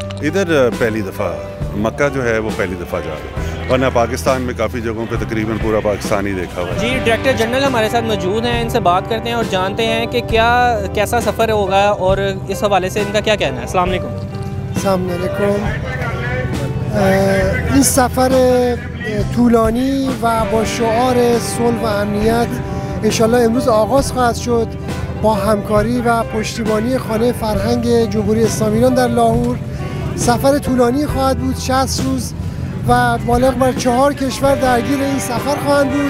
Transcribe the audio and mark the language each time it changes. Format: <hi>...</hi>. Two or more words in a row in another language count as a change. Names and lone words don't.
<ur>ادھر پہلی دفعہ، مکہ جو ہے وہ پہلی دفعہ جا رہے ہیں، ورنہ پاکستان میں کافی جگہوں پہ تقریباً پورا پاکستان ہی دیکھا ہوا ہے. جی,</ur> <en>director general</en> <ur>ہمارے ساتھ موجود ہیں، ان سے بات کرتے ہیں اور جانتے ہیں کہ کیسا سفر ہوگا اور اس حوالے سے ان کا کیا کہنا ہے.</ur> <ar>السلام عليكم.</ar> <fa>این سفر طولانی و با شعار صلح و امنیت انشالله امروز آغاز خواهد شد با همکاری و پشتیبانی خانه فرهنگ جمهوری اسلامی ایران در لاهور. سفر طولانی خواهد بود، 60 روز و بالغ بر 4 کشور درگیر این سفر خواهند بود.</fa>